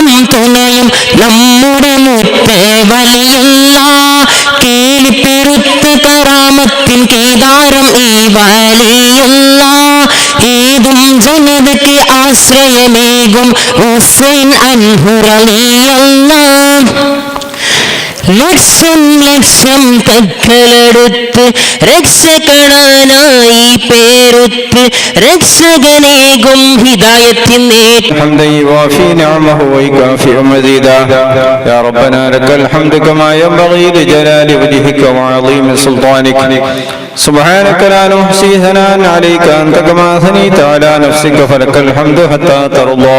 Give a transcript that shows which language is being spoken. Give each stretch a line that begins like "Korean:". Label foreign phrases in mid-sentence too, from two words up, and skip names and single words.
Malayalam: തുണയും നമ്മുടെ മുത്ത് വലിയല്ലാഹ് കേളിപ്പെരുത്ത കറാമത്തിൻ കേദാരം ഈ വലിയല്ലാഹ് ഏതും ജനതയ്ക്ക് ആശ്രയമേകും ഹുസൈൻ
Arabic: عنه رضي الله
Malayalam: ലക്ഷം ലക്ഷം കഥകളെടുത്ത് രക്ഷകനായി പേരുത്ത് രക്ഷകനേകും ഹിദായത്തിൻ
Arabic: حمدا يوافي نعمه ويكافئ مزيدا يا ربنا لك الحمد كما ينبغي لجلال وجهك وعظيم سلطانك سبحانك لا نحصي ثناء عليك أنت كما أثنيت على نفسك فلك الحمد حتى ترضى